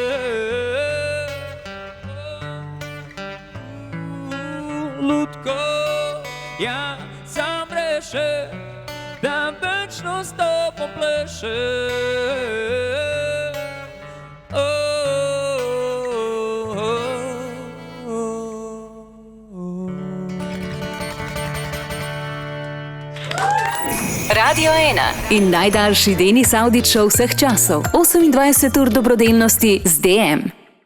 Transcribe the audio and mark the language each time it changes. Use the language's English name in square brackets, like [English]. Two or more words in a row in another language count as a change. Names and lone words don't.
[Croatian] Lutko ja sam breše, da večno s tobom pleše. [Slovenian] Radio Ena in najdaljši Denis Avdić Show vseh časov. 28 ur dobrodelnosti z DM.